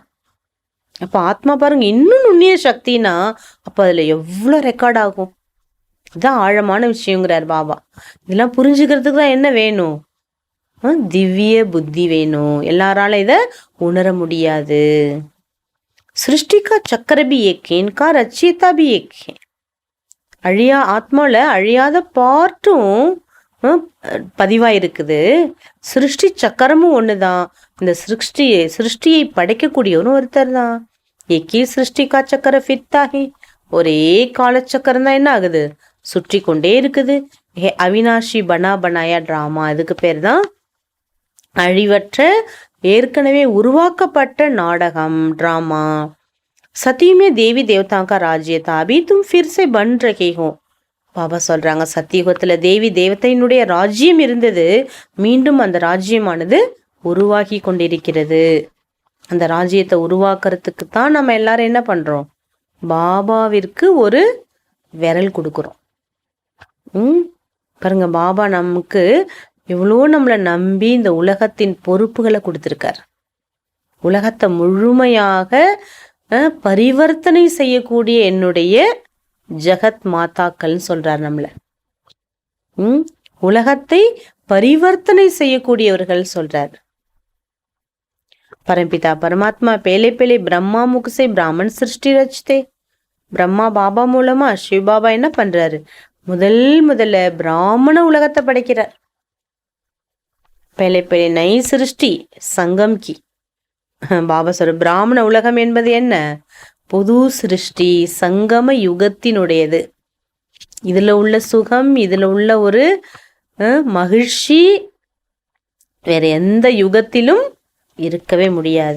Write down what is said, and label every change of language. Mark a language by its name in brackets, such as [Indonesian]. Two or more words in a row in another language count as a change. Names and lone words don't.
[Tamil] அப்ப ஆத்மா பாருங்க இன்னும் நுண்ணிய சக்தினா அப்ப அதுல எவ்வளோ ரெக்கார்ட் ஆகும். இதுதான் ஆழமான விஷயங்கிறார் பாபா. இதெல்லாம் புரிஞ்சுக்கிறதுக்கு தான் என்ன வேணும், திவ்ய புத்தி வேணும். எல்லாரால இத உணர முடியாது. [Hindi] सृष्टि का चक्र भी एक है, इनका रचयिता भी एक है. [Tamil] அழியா ஆத்மால அழியாத பாட்டும் பதிவாயிருக்குது. சிருஷ்டி சக்கரமும் ஒண்ணுதான். இந்த சிருஷ்டியை படைக்கக்கூடியவரும் ஒருத்தர் தான். [Hindi] एक ही सृष्टि का चक्र फिरता है, [Tamil] ஒரே காலச்சக்கரம் தான் என்ன ஆகுது, சுற்றி கொண்டே இருக்குது. [Hindi] अविनाशी बना बनाया ड्रामा, [Tamil] இதுக்கு பேர் தான் அழிவற்ற ஏற்கனவே உருவாக்கப்பட்ட நாடகம், டிராமா. [Hindi] सती में देवी देवताओं का राज्य था, अभी तुम फिर से बन रहे हो. [Tamil] பாபா சொல்றாங்க, சத்தியுகத்துல தேவி தேவதையினுடைய ராஜ்யம் இருந்தது, மீண்டும் அந்த ராஜ்யமானது உருவாகி கொண்டிருக்கிறது. அந்த ராஜ்யத்தை உருவாக்குறதுக்கு தான் நம்ம எல்லாரும் என்ன பண்றோம், பாபாவிற்கு ஒரு விரல் கொடுக்குறோம். பாருங்க, பாபா நமக்கு எவ்வளோ நம்மளை நம்பி இந்த உலகத்தின் பொறுப்புகளை கொடுத்துருக்கார். உலகத்தை முழுமையாக பரிவர்த்தனை செய்யக்கூடிய என்னுடைய ஜெகத் மாதாக்கள்னு சொல்றார் நம்மளை. உலகத்தை பரிவர்த்தனை செய்யக்கூடியவர்கள் சொல்றார். [Hindi] परमपिता परमात्मा पहले पहले ब्रह्मा मुख से ब्राह्मण सृष्टि रचते. [Tamil] பிரம்மா பாபா மூலமா சிவ பாபா என்ன பண்றாரு? முதல்ல பிராமண உலகத்தை படைக்கிறார். [Hindi] पहले पहले नई सृष्टि संगम की. [Tamil] பாபா சொல்ற பிராமண உலகம் என்பது என்ன? புது சிருஷ்டி, சங்கம யுகத்தினுடையது. இதுல உள்ள சுகம், இதுல உள்ள ஒரு மகிழ்ச்சி வேற எந்த யுகத்திலும் இருக்கவே முடியாது.